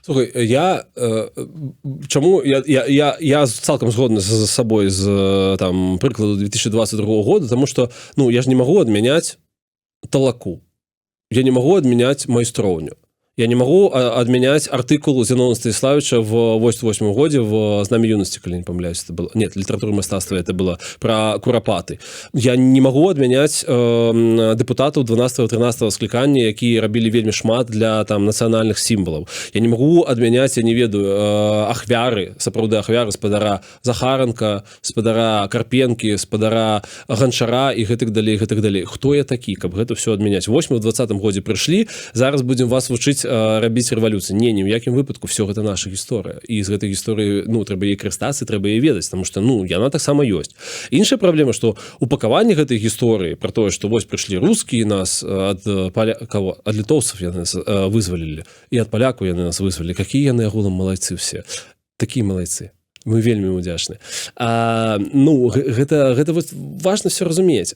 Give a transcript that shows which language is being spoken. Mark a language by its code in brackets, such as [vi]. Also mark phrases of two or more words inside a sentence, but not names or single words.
[be] Слухай, я цалкам згодны з сабой з там прыкладу 2022 года, тому што я ж не магу адмяняць талаку, я не магу адмяняць майстроўню, Я не могу адмяняць артыкул Зенона Станіславовича в 88 годзе в знамі юнасці, калі не памыляюсь, [ru] это было, нет, [be] літаратура мастацтва, [ru] это было про курапаты. [be] Я не могу адмяняць дэпутатаў 12-13 склікання, якія рабілі вельмі шмат для там нацыянальных сімвалаў. Я не могу адмяняць, я не ведаю, ахвяры, сапраўды ахвяры спадара Захаранка, спадара Карпенкі, спадара Ганчара і гэтак далей. Хто я такі, каб гэта все адмяняць? Вось мы в 20-м годзе прыйшлі, зараз будзем вас вучыць рабіць рэвалюцыю. Не, ні ў якім выпадку, все гэта наша гісторыя. І з гэтай гісторыі, ну, трэба яе карыстацца, трэба яе ведаць, [ru] потому что, [be] ну, яна таксама ёсць. Іншая праблема, што упакаванне гэтай гісторыі пра тое, што вось прыйшлі рускія нас ад літоўцаў яны нас вызвалілі, і ад палякаў яны нас вызвалілі. Какія яны агулам малайцы все. Такія малайцы. Мы вельмі удзячны. Ну, гэта вот важна все разумець.